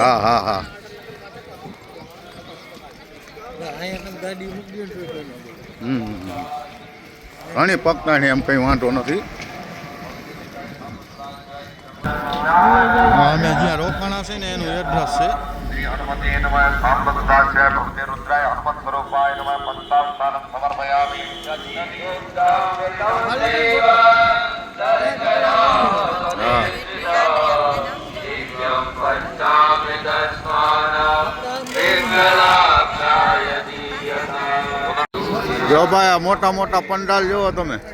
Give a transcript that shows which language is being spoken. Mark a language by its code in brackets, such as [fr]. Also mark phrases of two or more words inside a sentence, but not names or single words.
[gu] હા હા હા અહીંયા તમે ગાડી મૂકી દો તો ઘણી પકડાણી એમ કંઈ વાંધો નથી. અમે જ્યાં રોકાણા છે ને એનું એડ્રેસ છે. [sa] हनुमते नमः सांबदास्य भक्ते रुद्राय हनुमत स्वरूपाय नमः पंचाल स्थानं समर्पयामि [gu] જો ભાઈ આ મોટા મોટા પંડાલ જોવો તમે.